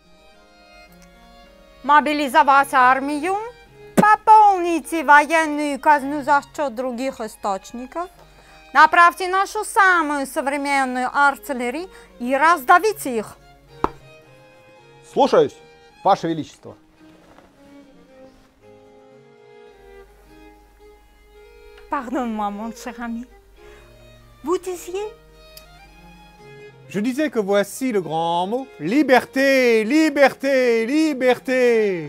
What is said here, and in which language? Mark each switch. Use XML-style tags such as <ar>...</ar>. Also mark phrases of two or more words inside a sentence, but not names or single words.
<ru>Мобилизовать армию, пополните военную казну за счет других источников, направьте нашу самую современную артиллерию и раздавите их. Слушаюсь, Ваше Величество.</ru> <fr>Pardonne-moi, mon cher ami. Vous disiez? Je disais que voici le grand mot, liberté, liberté, liberté.</fr>